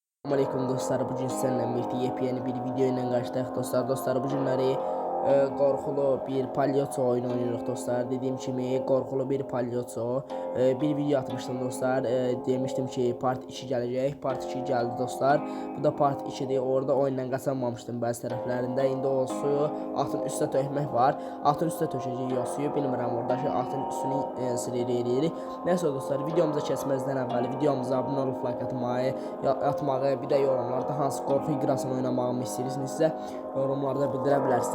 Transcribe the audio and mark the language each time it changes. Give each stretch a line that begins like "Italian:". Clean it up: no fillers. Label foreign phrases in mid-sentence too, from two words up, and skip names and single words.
Turkish: Aleyküm dostlar, bugün sizinle birlikte yepyeni bir video ile karşıdayız dostlar.
Azerbaijani: Dostlar, bu günləri qorxulu bir palyaço oyunu oynuyoruz dostlar. Dediğim kimi qorxulu bir palyaço bir video atmıştım dostlar.
Turkish: Demiştim ki part 2 gelecek. Part 2 geldi dostlar. Bu da part 2'dir. Orada oyundan kazanmamıştım
Azerbaijani: bəzi tərəflərində. İndi o suyu atın üstə tökmək var. Atın üstə tökəcəyik o suyu. Bilmirəm, oradakı atın üstünü silirik. Neyse dostlar, videomuza keçməzdən əvvəl videomuza abunə olub like atmağı, bir də yorumlarda hansı qorxu iqrasını oynamağımı istəyirsinizsə yorumlarda bildirə bilərsiniz.